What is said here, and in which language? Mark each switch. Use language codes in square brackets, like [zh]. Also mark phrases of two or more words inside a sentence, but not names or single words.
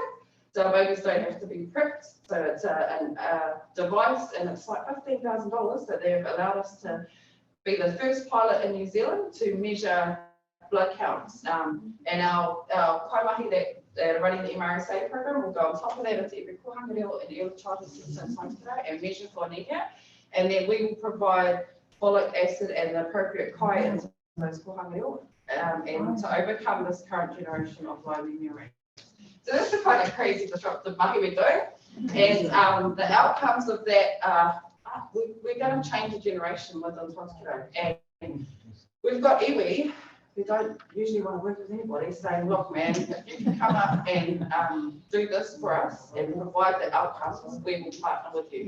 [en] So babies don't have to be pricked. So it's a device, and it's like $15,000. So they've allowed us to be the first pilot in New Zealand to measure blood counts. And our kaimahi that are running the MRSA program will go on top of that into every [mi] kohanga reo [en] and early childhood centre and measure for anemia. And then we will provide folic acid and the appropriate kai into those [mi] kohanga reo. [en] And to overcome this current generation of low anemia rate. So that's the kind of crazy disruptive mahi we're doing. And the outcomes of that are, we're going to change a generation within Tōkiro. And we've got iwi who don't usually want to work with anybody, saying, look, man, if you can come up and do this for us and provide the outcomes, we will partner with you.